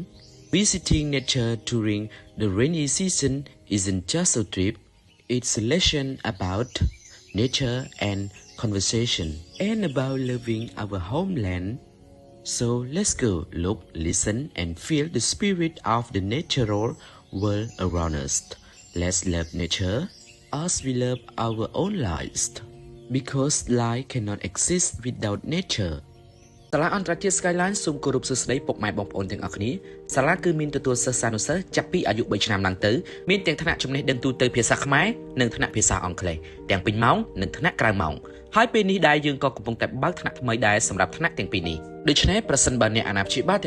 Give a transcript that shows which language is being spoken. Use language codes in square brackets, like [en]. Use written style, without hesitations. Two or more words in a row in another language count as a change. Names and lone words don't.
[en] Visiting nature during the rainy season isn't just a trip, it's a lesson about nature and conversation, and about loving our homeland. So let's go look, listen, and feel the spirit of the natural world around us. Let's love nature as we love our own lives, because life cannot exist without nature. [km] សាលាអន្តរជាតិ Skyline សូមគោរពសួស្តីពុកម៉ែបងប្អូនទាំងអស់គ្នាសាលាគឺមានទទួលសិស្សានុសិស្សចាប់ពីអាយុ3ឆ្នាំឡើងទៅមានទាំងថ្នាក់ចំណេះដឹងទូទៅភាសាខ្មែរនិងថ្នាក់ភាសាអង់ គ្លេសទាំងពេញម៉ោងនិងថ្នាក់ក្រៅម៉ោងហើយពេលនេះដែរយើងក៏កំពុងតែបើកថ្នាក់ថ្មីដែរសម្រាប់ថ្នាក់ទាំងពីរនេះដូច្នេះប្រសិនបើអ្នកអាណាព្យាបាលទាំង